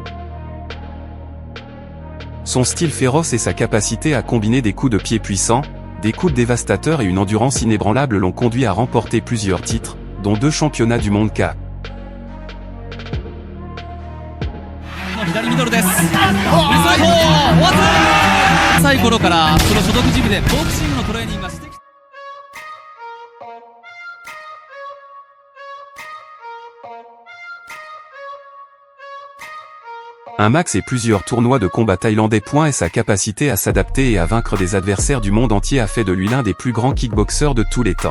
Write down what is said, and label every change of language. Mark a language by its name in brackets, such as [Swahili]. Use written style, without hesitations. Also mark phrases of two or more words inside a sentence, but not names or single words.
[French] Son style féroce et sa capacité à combiner des coups de pied puissants, des coups dévastateurs et une endurance inébranlable l'ont conduit à remporter plusieurs titres, dont 2 championnats du monde K. [Japanese] 左ミドルです。浅い頃からその所属ジムでボクシングのトレーニングがしてきた。 [French] Un max et plusieurs tournois de combat thaïlandais. Et sa capacité à s'adapter et à vaincre des adversaires du monde entier a fait de lui l'un des plus grands kickboxers de tous les temps.